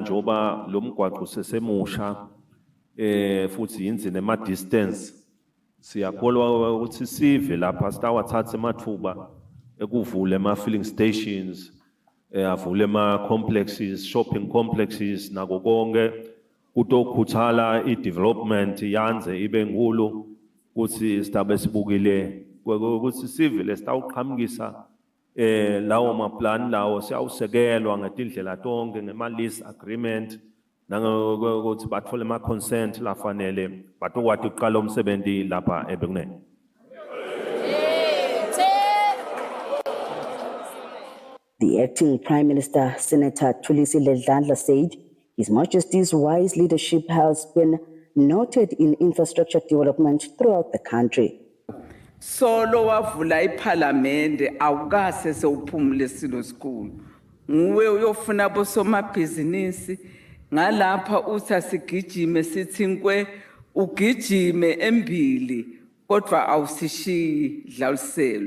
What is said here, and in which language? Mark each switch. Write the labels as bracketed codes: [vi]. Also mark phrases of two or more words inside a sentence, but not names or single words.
[ss] njoba lo mgwaqo sesemusha futhi yinzi nema distance siyakholwa ukuthi sive lapha sitawathatha emathuba ekuvula ema [en] filling stations [ss] avule ema complexes [en] shopping complexes [ss] nako konke kutokhuthala i-development yanze ibe nkulu ukuthi sitabe sibukile ukuthi sive lesitawuqhamukisa lawo maplan lawo siyawusekelwa ngetindlela tonke ngema- [en] lease agreement [ss] nangokuthi bathole ama-consent lafanele batokwati ukuqala umsebenzi lapha eBekunene. [en] The acting Prime Minister, Senator Kusile said His Majesty's wise leadership has been noted in infrastructure development throughout the country. [ss] Solo wavula iParliament awukase sewuphumule silo sikhulu. Nguwe uyofuna bosomabhizinisi ngalapha usasigijime sithi nkwe ugijime embili kodwa awusishiyi dlaliselo.